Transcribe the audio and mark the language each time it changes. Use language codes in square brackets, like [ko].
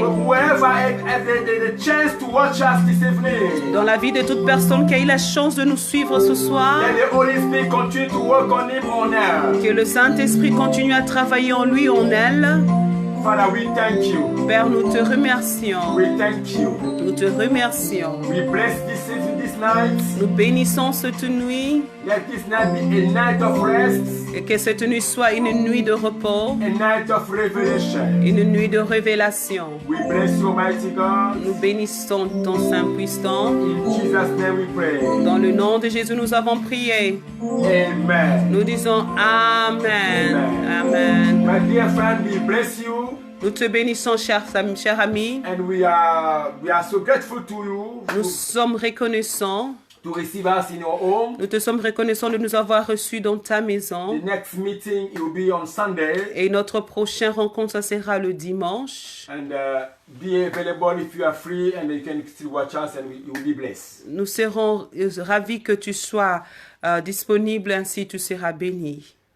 [en] Whoever has the chance to watch us this evening, [fr] dans la vie de toute personne qui a eu la chance de nous suivre ce soir. [en] let the Holy Spirit continue to work on him, on her. [fr] Que le Saint-Esprit continue à travailler en lui, en elle. [en] Father, we thank you. [fr] Père, nous te remercions. [en] We thank you. [fr] Nous te remercions. [en] We bless this evening, this night. [fr] Nous bénissons cette nuit. [en] Let this night be a night of rest, [fr] Et que cette nuit soit une nuit de repos, [en] a night of revelation. [fr] une nuit de révélation. [en] We bless you, mighty God. [fr] Nous bénissons ton Saint puissant. [en] In Jesus' name we pray. [fr] Dans le nom de Jésus, nous avons prié. [en] Amen. [fr] Nous disons Amen. Amen. [en] My dear friend, we bless you, [fr] Nous te bénissons, cher ami. [en] and we are so grateful to you [fr] Nous sommes reconnaissants. [en] to receive us in your home. [fr] Nous te sommes reconnaissants de nous avoir reçus dans ta maison. [en] The next meeting it will be on Sunday, [fr] Et notre prochaine rencontre, ça sera le dimanche. [en] and be available if you are free, and you can still watch us, and you will be blessed. [fr] Nous serons ravis que tu sois disponible, ainsi tu seras béni.